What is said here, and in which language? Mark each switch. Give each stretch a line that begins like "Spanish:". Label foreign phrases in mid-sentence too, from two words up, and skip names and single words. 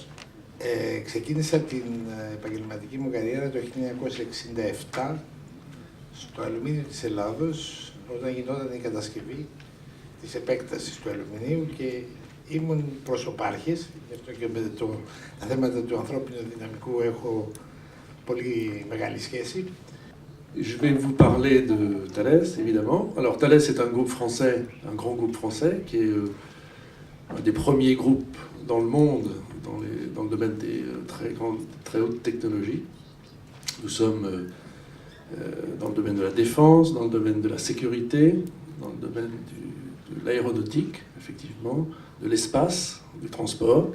Greek: Ξεκίνησα την επαγγελματική μου καριέρα το 1967 στο αλουμίνιο της Ελλάδος, όταν γινόταν η κατασκευή της επέκτασης του αλουμινίου και ήμουν προσωπάρχης, γι' αυτό και με τα θέματα του ανθρώπινου δυναμικού έχω πολύ μεγάλη σχέση.
French: Je vais vous parler de Thales, évidemment. Alors Thales est un groupe français, un grand groupe français, qui est un des premiers groupes dans le monde dans le domaine des très hautes technologies. Nous sommes dans le domaine de la défense, dans le domaine de la sécurité, dans le domaine de l'aéronautique, effectivement, de l'espace, du transport.